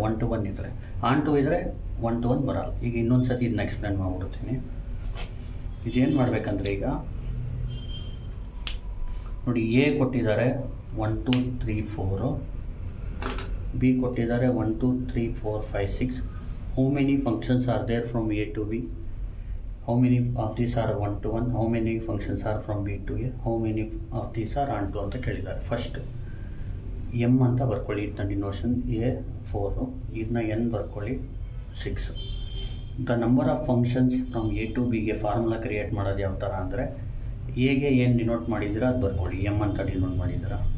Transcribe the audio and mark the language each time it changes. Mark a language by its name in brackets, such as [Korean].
[Kannada] One to one ಇದ್ದರೆ, on to ಇದ್ದರೆ one to one ಬರಲ್ಲ. ಈಗ ಇನ್ನೊಂದು ಸತಿ ಇದನ್ನ ಎಕ್ಸ್ಪ್ಲೇನ್ ಮಾಡಿಬಿಡ್ತೀನಿ. ಇದೇನು ಮಾಡಬೇಕಂದ್ರೆ, ಈಗ ನೋಡಿ, A ಕೊಟ್ಟಿದ್ದಾರೆ 1 2 3 4, B ಕೊಟ್ಟಿದ್ದಾರೆ 1 2 3 4 5 6. [English] How many functions are there from A to B? How many of these are one to one? How many functions are from B to A? How many of these are on to [Kannada] ಅಂತ ಕೇಳಿದ್ದಾರೆ. First M ಅಂತ ಬರ್ಕೊಳ್ಳಿ, ಇದನ್ನ ಡಿನೋಷನ್ A 4, ಇದನ್ನ N ಬರ್ಕೊಳ್ಳಿ 6. [English] the number of functions from [Kannada] A to Bಗೆ formula create ಮಾಡೋದು ಯಾವ ಥರ ಅಂದರೆ, Aಗೆ ಏನು ಡಿನೋಟ್ ಮಾಡಿದ್ದೀರಾ ಅದು ಬರ್ಕೊಳ್ಳಿ, M ಅಂತ ಡಿನೋಟ್ ಮಾಡಿದ್ದೀರಾ.